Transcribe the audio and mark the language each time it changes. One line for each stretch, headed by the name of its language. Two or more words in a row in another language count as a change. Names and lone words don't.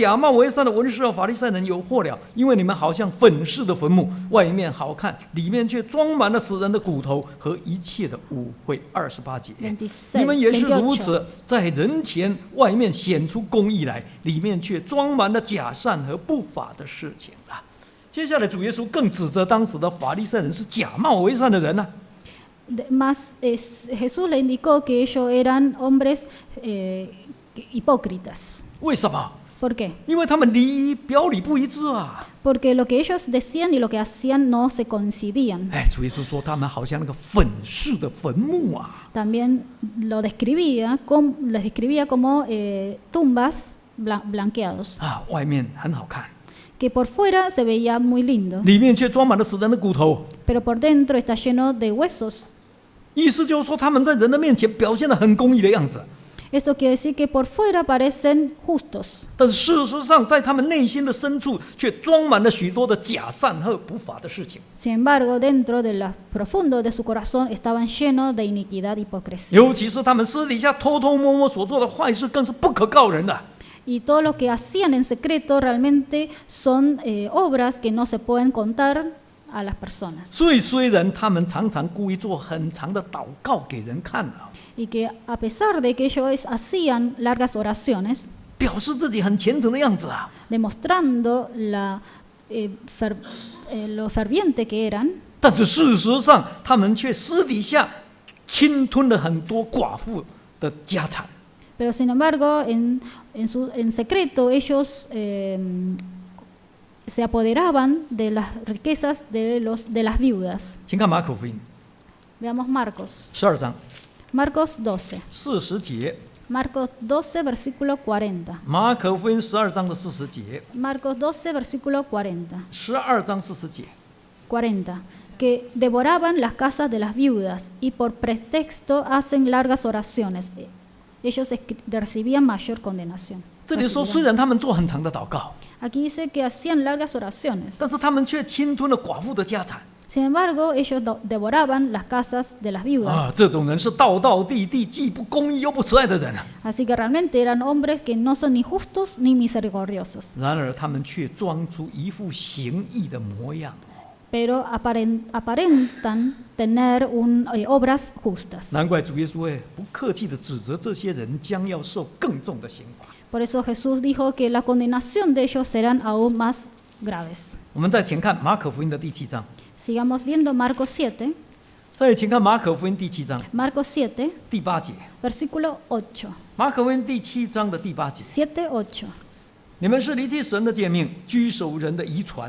Chinese: 假冒为善的文士和法利赛人有祸了，因为你们好像粉饰的坟墓，外面好看，里面却装满了死人的骨头和一切的污秽。28节。 26, 你们也是如 28. 此，在人前外面显出公义来，里面却装满了假善和不法的事情了。接下来主耶稣更指责当时的法利赛人是假冒为善的人呢、
Spanish: Jesús le indicó que ellos eran hombres hipócritas.
Chinese: 为什么？
Spanish: ¿Por qué?
Chinese: 因为他们表里不一致啊！
Spanish: Porque lo que ellos decían y lo que hacían no se coincidían.
Chinese: 哎，主耶稣说他们好像那个粉饰的坟墓啊！
Spanish: También les describía como tumbas blanqueados,
Chinese: 啊，外面很好看，
Spanish: que por fuera se veía muy lindo,
Chinese: 里面却装满了死人的骨头。
Spanish: pero por dentro está lleno de huesos.
Chinese: 意思就是说，他们在人的面前表现得很公义的样子，
Spanish: Esto quiere decir que por fuera parecen justos,
Chinese: 但是事实上，在他们内心的深处却装满了许多的假善和不法的事情。
Spanish: sin embargo, dentro de lo profundo de su corazón estaban llenos de iniquidad y hipocresía.
Chinese: 尤其是他们私底下偷偷摸摸所做的坏事，更是不可告人的。
Spanish: Y todo lo que hacían en secreto realmente son obras que no se pueden contar a las personas.
Chinese: 所以，虽然他们常常故意做很长的祷告给人看啊，
Spanish: Y que a pesar de que ellos hacían largas oraciones,
Chinese: 表示自己很虔诚的样子啊，
Spanish: demostrando lo ferviente que eran,
Chinese: 但是事实上，他们却私底下侵吞了很多寡妇的家产。
Spanish: pero sin embargo, en secreto ellos se apoderaban de las riquezas de las viudas.
Chinese: 请看马可福音
Spanish: Veamos Marcos.
Chinese: 12章
Spanish: Marcos 12.
Chinese: 40节，
Spanish: Marcos 12, versículo 40.
Chinese: 马可福音12章的40节，
Spanish: Marcos 12, versículo 40.
Chinese: 12 章40节。
Spanish: 40. Que devoraban las casas de las viudas y por pretexto hacen largas oraciones. Ellos recibían mayor condenación.
Chinese: 这里说，虽然他们做很长的祷告，
Spanish: Aquí dice que hacían largas oraciones.
Chinese: 但是他们却侵吞了寡妇的家产。
Spanish: Sin embargo, ellos devoraban las casas de las viudas.
Chinese: 啊，这种人是道道地地，既不公义又不慈爱的人啊。
Spanish: Así que realmente eran hombres que no son ni justos ni misericordiosos,
Chinese: 然而他们却装出一副行义的模样。
Spanish: pero aparentan tener obras justas.
Chinese: 难怪主耶稣不客气地指责这些人将要受更重的刑罚。
Spanish: Por eso Jesús dijo que la condenación de ellos serán aún más graves.
Chinese: 我们再请看马可福音的第7章，
Spanish: Sigamos viendo Marcos 7.
Chinese: 再请看马可福音第7章
Spanish: Marcos 7,
Chinese: 第8节。
Spanish: versículo 8.
Chinese: 马可福音第7章的第8节，
Spanish: 7, 8,
Chinese: 你们是离弃神的诫命，居守人的遗传。